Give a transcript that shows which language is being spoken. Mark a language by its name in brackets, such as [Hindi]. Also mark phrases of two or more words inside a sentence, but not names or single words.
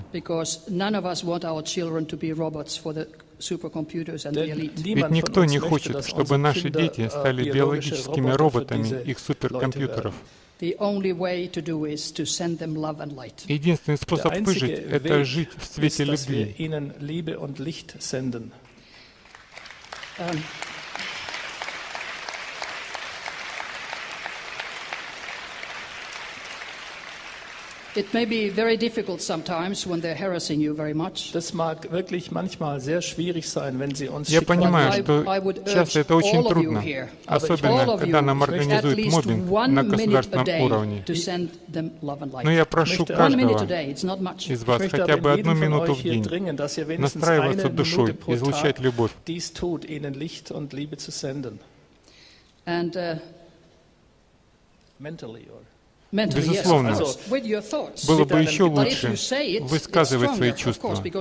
[Russian] Ведь никто не хочет, чтобы наши дети стали биологическими роботами их суперкомпьютеров. Единственный способ выжить — это жить в свете любви. [English] It may be very difficult sometimes when they're harassing you very much. [German] Das mag wirklich manchmal sehr schwierig sein, wenn sie uns [Russian] Я понимаю, что часто это очень трудно, особенно когда нам организуют моббинг на государственном уровне. Но я прошу каждого из вас хотя бы 1 минуту в день настраиваться душой, излучать любовь. Безусловно, было бы еще лучше высказывать свои чувства.